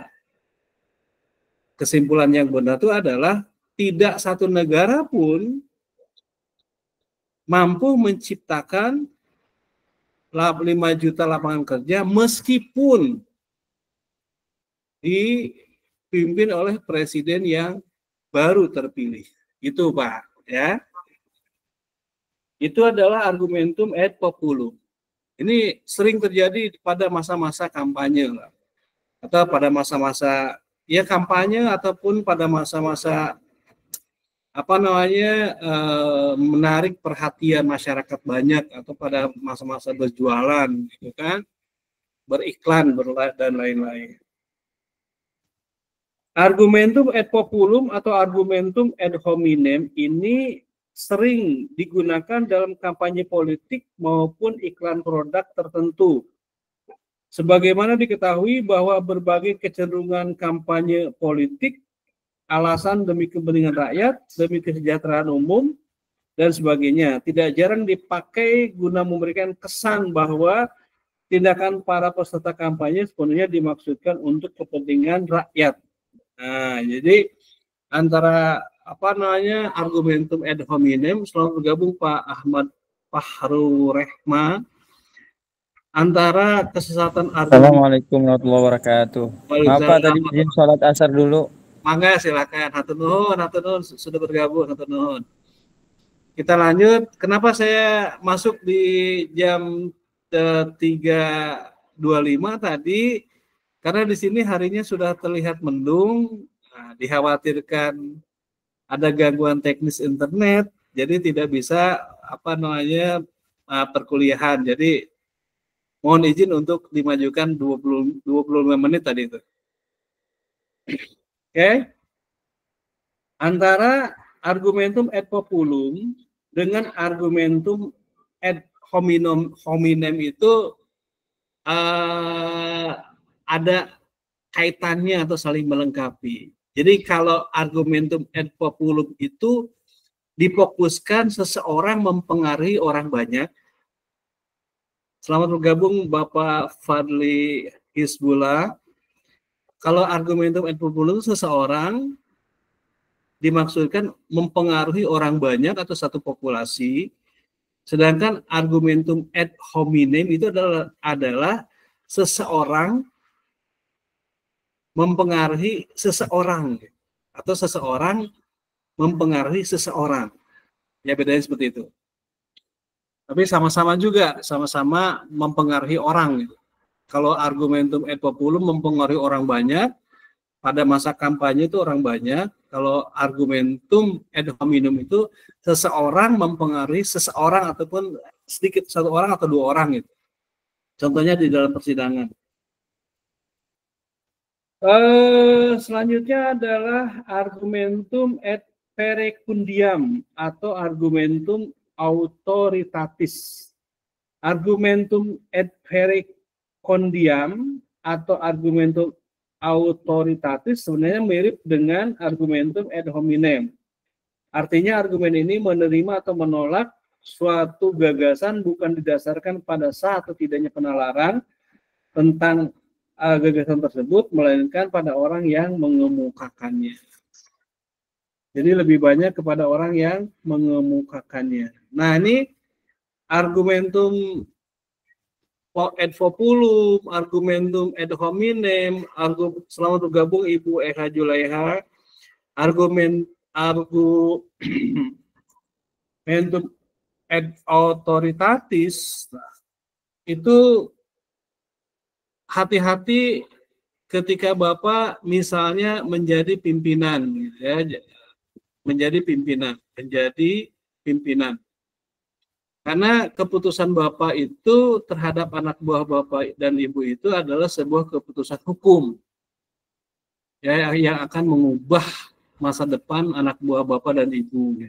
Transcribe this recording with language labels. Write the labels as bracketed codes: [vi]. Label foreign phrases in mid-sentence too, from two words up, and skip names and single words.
[id] Kesimpulan yang benar itu adalah tidak satu negara pun mampu menciptakan 5 juta lapangan kerja meskipun dipimpin oleh presiden yang baru terpilih. Itu Pak, ya. Itu adalah [la] argumentum ad populum. [id] Ini sering terjadi pada masa-masa kampanye atau pada masa-masa ya kampanye ataupun pada masa-masa menarik perhatian masyarakat banyak atau pada masa-masa berjualan gitu kan, beriklan dan lain-lain. [la] Argumentum ad populum [id] atau [la] argumentum ad hominem [id] ini sering digunakan dalam kampanye politik maupun iklan produk tertentu. Sebagaimana diketahui bahwa berbagai kecenderungan kampanye politik, alasan demi kepentingan rakyat, demi kesejahteraan umum, dan sebagainya, tidak jarang dipakai guna memberikan kesan bahwa tindakan para peserta kampanye sepenuhnya dimaksudkan untuk kepentingan rakyat. Nah, jadi antara [la] argumentum ad hominem, [id] selamat bergabung Pak Ahmad Fahru Rehma, antara kesesatan argumen. [ar] السلام عليكم ورحمة الله وبركاته. [id] Maaf Pak, tadi izin sholat asar dulu. Mangga silakan. [su] Hatur nuhun [id] sudah bergabung, [su] hatur nuhun. [id] Kita lanjut. Kenapa saya masuk di jam 3.25 tadi? Karena di sini harinya sudah terlihat mendung. Nah, dikhawatirkan ada gangguan teknis internet, jadi tidak bisa perkuliahan. Jadi mohon izin untuk dimajukan 25 menit tadi itu. Oke. Antara [la] argumentum ad populum [id] dengan [la] argumentum ad hominem [id] itu ada kaitannya atau saling melengkapi. Jadi kalau [la] argumentum ad populum [id] itu difokuskan seseorang mempengaruhi orang banyak. Selamat bergabung Bapak Fadli Hizbullah. Kalau [la] argumentum ad populum [id] seseorang dimaksudkan mempengaruhi orang banyak atau satu populasi, sedangkan [la] argumentum ad hominem [id] itu adalah seseorang mempengaruhi seseorang atau seseorang mempengaruhi seseorang. Ya bedanya seperti itu. Tapi sama-sama juga, sama-sama mempengaruhi orang gitu. Kalau [la] argumentum ad populum [id] mempengaruhi orang banyak, pada masa kampanye itu orang banyak. Kalau [la] argumentum ad hominem [id] itu seseorang mempengaruhi seseorang ataupun sedikit satu orang atau dua orang gitu. Contohnya di dalam persidangan. Selanjutnya adalah [la] argumentum ad verecundiam [id] atau [la] argumentum autoritatis. Argumentum ad verecundiam [id] atau [la] argumentum autoritatis [id] sebenarnya mirip dengan [la] argumentum ad hominem. [id] Artinya argumen ini menerima atau menolak suatu gagasan bukan didasarkan pada sah atau tidaknya penalaran tentang gagasan tersebut, melainkan pada orang yang mengemukakannya. Jadi lebih banyak kepada orang yang mengemukakannya. Nah ini [la] argumentum ad populum, argumentum ad hominem, [id] selamat bergabung Ibu Eka Julaiha, argumentum [la] ad autoritatis, [id] itu hati-hati ketika Bapak misalnya menjadi pimpinan, ya, menjadi pimpinan. Karena keputusan Bapak itu terhadap anak buah Bapak dan Ibu itu adalah sebuah keputusan hukum, ya, yang akan mengubah masa depan anak buah Bapak dan Ibu.